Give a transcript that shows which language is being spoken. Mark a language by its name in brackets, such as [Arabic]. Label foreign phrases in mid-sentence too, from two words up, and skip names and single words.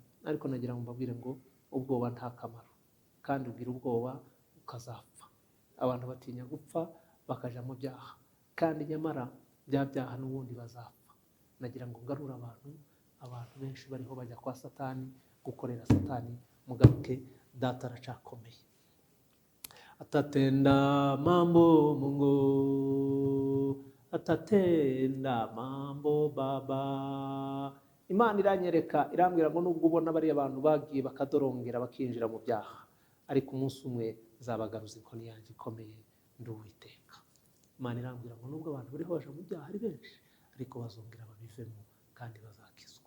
[Kinyarwanda] Ariko nagira ngo mbabwire ngo ubwoba nta kamaro, kandi ugira ubwoba ukazapfa. Abantu batinya gupfa bakaja mu byaha, kandi nyamara bya byaha n'ubundi bazapfa. Nagira ngo ngarure abantu benshi bariho bajya kwa Satani gukorera Satani, mugaruke, data aracakomeye. [Swahili] Atatenda mambo Mungu, atatenda mambo Baba. [Kinyarwanda] Imana iranyereka, irambwira ngo nubwo ubona bari abantu bagiye bakadorongera bakinjira mu byaha, ariko umunsi umwe zabagaruza inkoni yanjye ikomeye, ndi Uwiteka. Imana irambwira ngo nubwo abantu bari baje mu byaha ari benshi, ariko bazongera babivemo kandi bazakizwa.